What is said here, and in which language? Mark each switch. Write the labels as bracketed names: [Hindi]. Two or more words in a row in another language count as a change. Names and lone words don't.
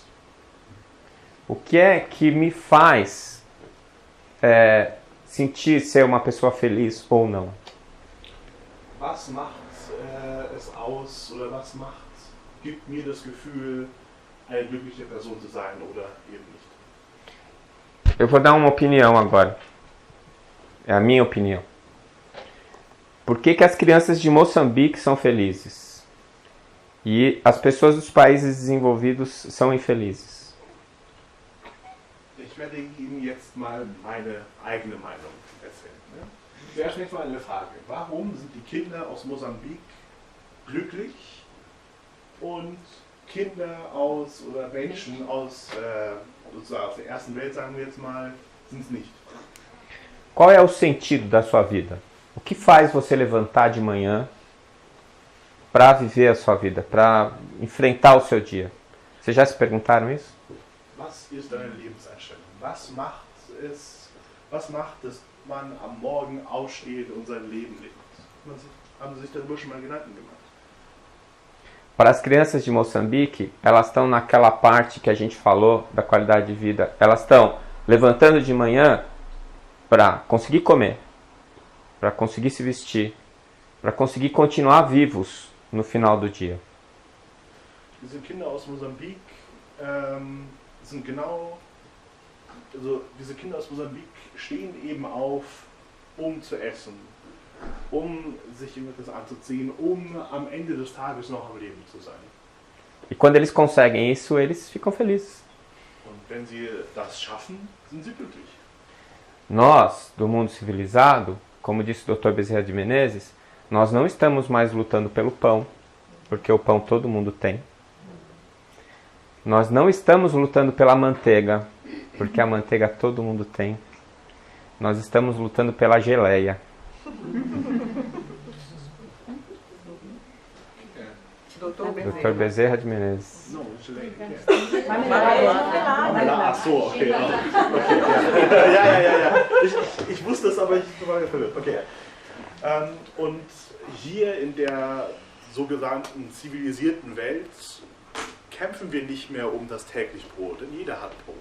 [Portuguese] O que é que me faz sentir ser uma pessoa feliz ou não? [German] Was macht es aus oder was gibt mir das Gefühl, eine glückliche Person zu sein oder eben nicht? [Portuguese] Eu vou dar uma opinião agora. É a minha opinião. Por que as crianças de Moçambique são felizes? E as pessoas dos países desenvolvidos são infelizes? [German] Ich werde Ihnen jetzt mal meine eigene Meinung erzählen. Sehr schnell mal eine Frage. Warum sind die Kinder aus Mosambik glücklich und Kinder oder Menschen aus sozusagen aus der ersten Welt, sagen wir jetzt mal, sind es nicht? [Portuguese] Qual é o sentido da sua vida? O que faz você levantar de manhã para viver a sua vida, para enfrentar o seu dia? Vocês já se perguntaram isso? [German] Was ist deine Lebenseinstellung? Was macht, dass man am Morgen aufsteht und sein Leben lebt? Haben Sie sich darüber schon mal Gedanken gemacht? [Portuguese] Para as crianças de Moçambique, elas estão naquela parte que a gente falou da qualidade de vida. Elas estão levantando de manhã para conseguir comer, para conseguir se vestir, para conseguir continuar vivos no final do dia. [German] Diese Kinder aus Mosambik diese Kinder aus Mosambik stehen eben auf, zu essen, sich irgendetwas anzuziehen, am Ende des Tages noch am Leben zu sein. [Portuguese] E quando eles conseguem isso, eles ficam felizes. [German] Und wenn sie das schaffen, sind sie glücklich. [Portuguese] Nós, do mundo civilizado, como disse o Dr. Bezerra de Menezes, nós não estamos mais lutando pelo pão, porque o pão todo mundo tem. Nós não estamos lutando pela manteiga, porque a manteiga todo mundo tem. Nós estamos lutando pela geleia. Dr. Bezerra de Menezes. [German] No, Gelee. Marmelade. Ach so, okay. Okay, ja. Ich wusste es, aber ich war verwirrt. Okay. Und hier in der sogenannten zivilisierten Welt kämpfen wir nicht mehr um das tägliche Brot, denn jeder hat Brot.